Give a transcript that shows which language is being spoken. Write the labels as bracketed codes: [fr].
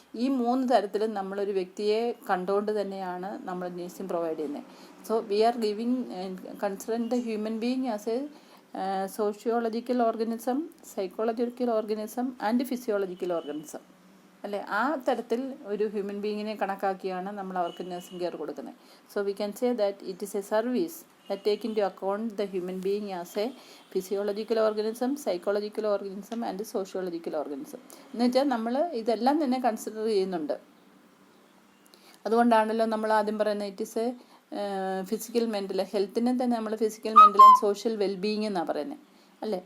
[ml] ഈ 3 തരത്തിലും നമ്മളൊരു വ്യക്തിയെ കണ്ടുകൊണ്ട് തന്നെയാണ് നമ്മൾ നഴ്സിംഗ് പ്രൊവൈഡ് ചെയ്യുന്നത്. [en] So we are considering the human being as a sociological organism, psychological organism and physiological organism. [ml] അല്ലേ, ആ തരത്തിൽ ഒരു ഹ്യൂമൻ ബീയിങ്ങിനെ കണക്കാക്കിയാണ് നമ്മൾ അവർക്ക് നഴ്സിംഗ് കെയർ കൊടുക്കുന്നത്. [en] So we can say that it is a service that take into account the human being as a physiological organism, psychological organism and sociological organism. [ml] എന്ന് വെച്ചാൽ നമ്മൾ ഇതെല്ലാം തന്നെ കൺസിഡർ ചെയ്യുന്നുണ്ട്. അതുകൊണ്ടാണല്ലോ നമ്മൾ ആദ്യം പറയുന്നത് [en] it is a physical, [ml] mental ഹെൽത്തിനെ തന്നെ നമ്മൾ physical, mental and social wellbeing എന്നാണ് പറയുന്നത്, അല്ലേ.